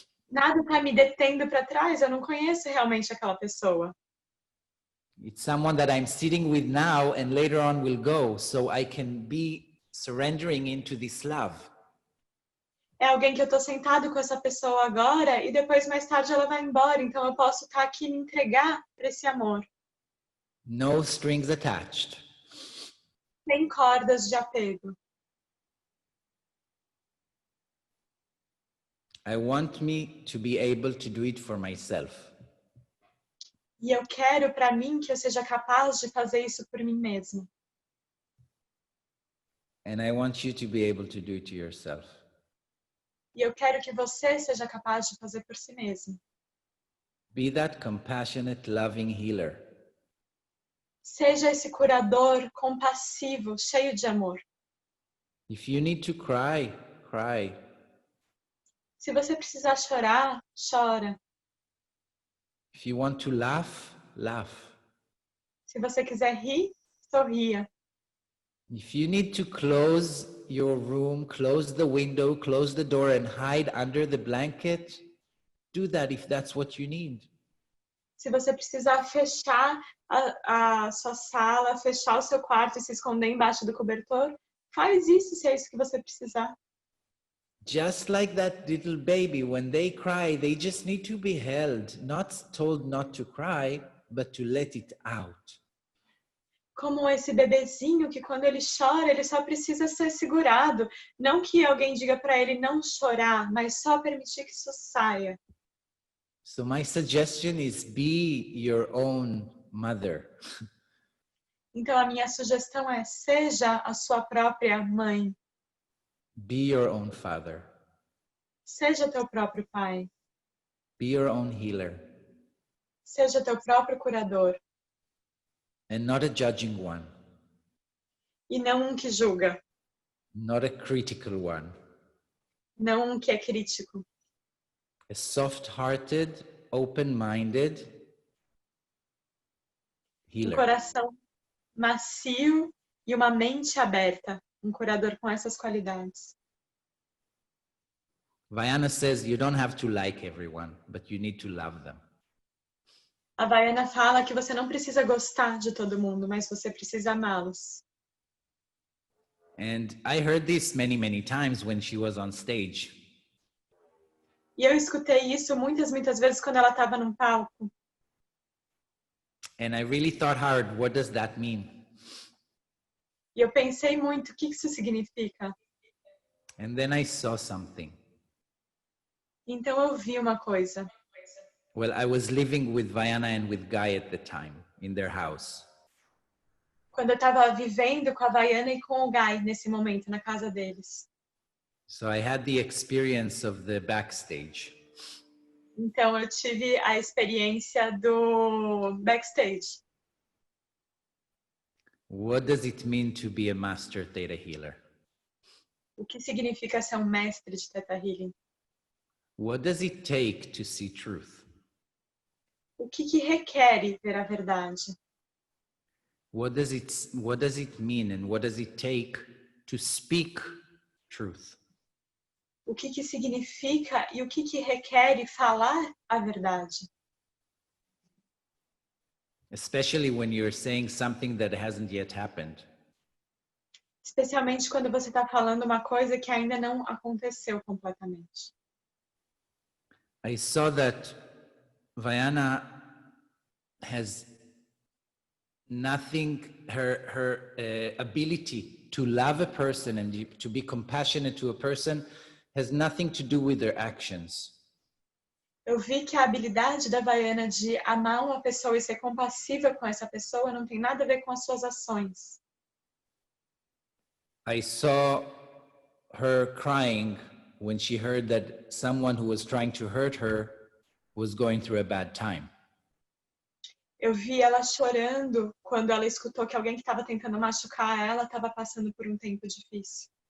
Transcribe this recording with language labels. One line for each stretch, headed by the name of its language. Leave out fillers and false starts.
Portuguese: Nada tá me detendo para trás, eu não conheço realmente aquela pessoa.
English: It's someone that I'm sitting with now and later on will go, so I can be surrendering into this love.
Portuguese: É alguém que eu tô sentado com essa pessoa agora e depois mais tarde ela vai embora, então eu posso estar aqui e me entregar para esse amor.
English: No strings attached.
Portuguese: Sem cordas de apego.
English: I want me to be able to do it for myself.
Portuguese: E eu quero para mim que eu seja capaz de fazer isso por mim mesma.
English: And I want you to be able to do it to yourself.
Portuguese: E eu quero que você seja capaz de fazer por si mesmo.
English: Be that compassionate, loving healer.
Portuguese: Seja esse curador compassivo, cheio de amor.
English: If you need to cry, cry.
Portuguese: Se você precisar chorar, chora.
English: If you want to laugh, laugh.
Portuguese: Se você quiser rir, sorria.
English: If you need to close your room, close the window, close the door and hide under the blanket, do that if that's what you need.
Portuguese: Se você precisar fechar a sua sala, fechar o seu quarto e se esconder embaixo do cobertor, faz isso se é isso que você precisar.
English: Just like that little baby, when they cry, they just need to be held, not told not to cry, but to let it out.
Portuguese: Como esse bebezinho que quando ele chora, ele só precisa ser segurado. Não que alguém diga para ele não chorar, mas só permitir que isso saia.
English: So my suggestion is be your own mother.
Portuguese: Então a minha sugestão é: seja a sua própria mãe.
English: Be your own father.
Portuguese: Seja teu próprio pai.
English: Be your own healer.
Portuguese: Seja teu próprio curador.
English: And not a judging one.
Portuguese: E não um que julga.
English: Not a critical one.
Portuguese: Não um que é crítico.
English: A soft-hearted, open-minded healer.
Portuguese: Coração macio e uma mente aberta. Um curador com essas qualidades.
English: Vayana says you don't have to like everyone, but you need to love them.
Portuguese: A Baiana fala que você não precisa gostar de todo mundo, mas você precisa amá-los.
English: And I heard this many, many times when she was on stage.
Portuguese: E eu escutei isso muitas vezes quando ela estava num palco.
English: And I really thought hard, what does that mean?
Portuguese: E eu pensei muito, o que isso significa?
English: And then I saw something.
Portuguese: Então eu vi uma coisa.
English: Well, I was living with Vayana and with Guy at the time in their house.
Portuguese: Quando eu estava vivendo com a Baiana e com o Guy nesse momento, na casa deles.
English: So I had the experience of the backstage.
Portuguese: Então eu tive a experiência do backstage.
English: What does it mean to be a master theta healer?
Portuguese: O que significa ser um mestre de Theta Healing?
English: What does it take to see truth?
Portuguese: O que requer ver a verdade?
English: What does it mean and what does it take to speak truth?
Portuguese: O que significa e o que requer falar a verdade?
English: Especially when you're saying something that hasn't yet happened.
Portuguese: Especialmente quando você está falando uma coisa que ainda não aconteceu completamente.
English: I saw that Vayana has nothing, her ability to love a person and to be compassionate to a person has nothing to do with their actions.
Portuguese: Eu vi que a habilidade da Baiana de amar uma pessoa e ser compassiva com essa pessoa não tem nada a ver com as suas ações.
English: I saw her crying when she heard that someone who was trying to hurt her was going through a bad time.
Portuguese: Eu vi ela chorando quando ela escutou que alguém que estava tentando machucar ela estava passando por um tempo difícil.